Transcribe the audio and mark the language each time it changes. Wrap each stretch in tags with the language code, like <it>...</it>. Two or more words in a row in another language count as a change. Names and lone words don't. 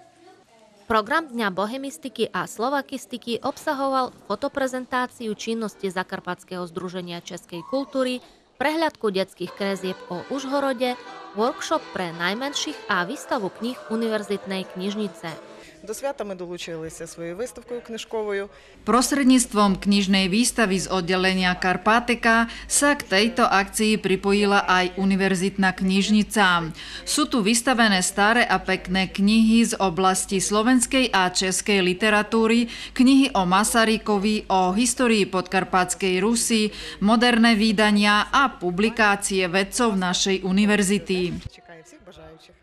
<sk>Program Dňa bohemistiky a slovakistiky obsahoval fotoprezentáciu činnosti Zakarpatského združenia českej kultúry, prehľadku detských krézieb o Užhorode, workshop pre najmenších a výstavu kníh Univerzitnej knižnice.</sk> <uk>До свята ми долучилися своєю виставкою книжковою.</uk> <sk>Prostredníctvom knižnej výstavy z oddelenia Karpateka sa k tejto akcii pripojila aj Univerzitná knižnica. Sú tu vystavené staré a pekné knihy z oblasti slovenskej a českej literatúry, knihy o Masarykovi, o histórii Podkarpatskej Rusy, moderné vydania a publikácie vedcov našej univerzity.</sk> <uk>Чекаю всіх бажаючих.</uk>